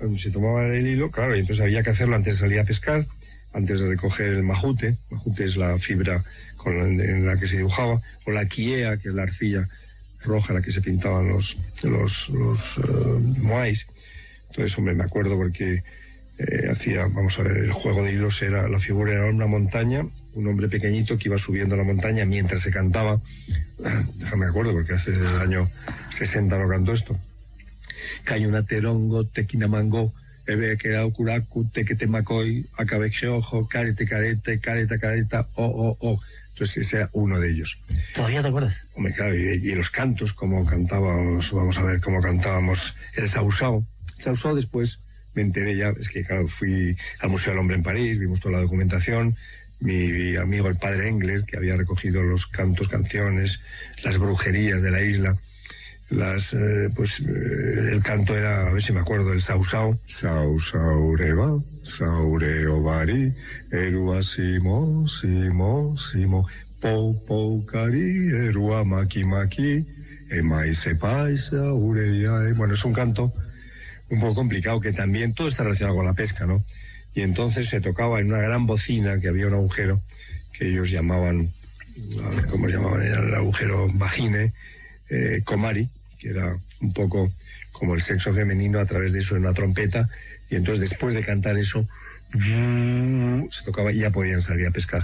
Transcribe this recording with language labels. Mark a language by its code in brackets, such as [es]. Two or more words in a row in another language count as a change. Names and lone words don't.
[es] Se tomaba el hilo, claro, y entonces había que hacerlo antes de salir a pescar, antes de recoger el majute es la fibra en la que se dibujaba, o la quiea, que es la arcilla roja en la que se pintaban los moais. Entonces, hombre, me acuerdo porque el juego de hilos la figura era una montaña, un hombre pequeñito que iba subiendo la montaña mientras se cantaba. Déjame acuerdo porque hace el año 60 no cantó esto. [rap] Cayuna terongo, tequinamango, ebe que era ocuracu, tequetemacoy, acabejeojo, careta, o. [es] Entonces ese era uno de ellos. ¿Todavía te acuerdas? Hombre, claro, y los cantos, como cantábamos, vamos a ver cómo cantábamos el sausao. Sausao después me enteré ya, es que claro, fui al Museo del Hombre en París, vimos toda la documentación, mi amigo el padre Engler, que había recogido los cantos, canciones, las brujerías de la isla, el canto era, a ver si me acuerdo, el sausao. [rap] Sausaureba, saureovari, erua simo, pou cari, erua maki, emai sepaisa, ureia. [es] Bueno, es un canto un poco complicado, que también todo está relacionado con la pesca, ¿no? Y entonces se tocaba en una gran bocina, que había un agujero que ellos llamaban, a ver cómo llamaban, era el agujero vagine, comari, que era un poco como el sexo femenino, a través de eso en una trompeta, y entonces después de cantar eso se tocaba y ya podían salir a pescar.